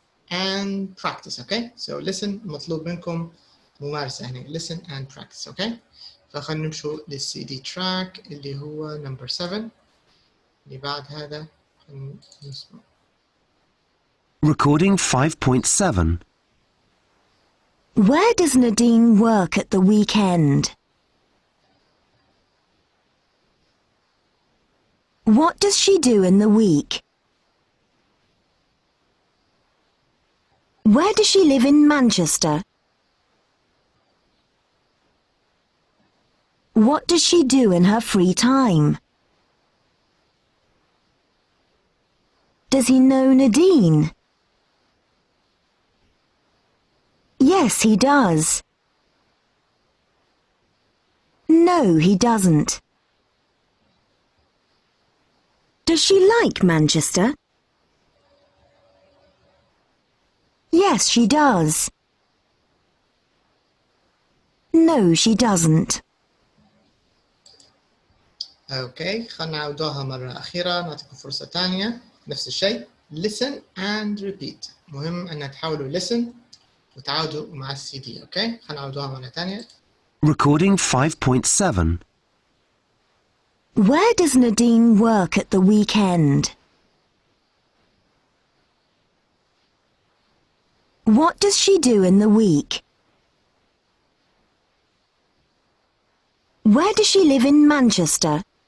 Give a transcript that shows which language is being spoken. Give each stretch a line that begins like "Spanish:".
English: and practice. Okay, so listen
Arabic: مطلوب منكم ممارسة هنا.
English: Listen and practice.
Arabic: Okay, فخلنا نمشوا لل
English: CD track
Arabic: اللي هو number 7 اللي بعد هذا نسمع.
English: Recording 5.7. Where does Nadine work at the weekend? What does she do in the week? Where does she live in Manchester? What does she do in her free time? Does he know Nadine? Yes, he does. No, he doesn't. Does she like Manchester? Yes, she does. No, she doesn't.
Arabic: اوكي خلنا نعودوها مرة أخيرة، نعطيكم فرصة ثانية. نفس الشيء
English: listen and repeat.
Arabic: مهم أن تحاولوا listen وتعودوا مع الCD. اوكي خلنا نعودوها مرة ثانية.
English: Recording 5.7. Where does Nadine work at the weekend? What does she do in the week? Where does she live in Manchester?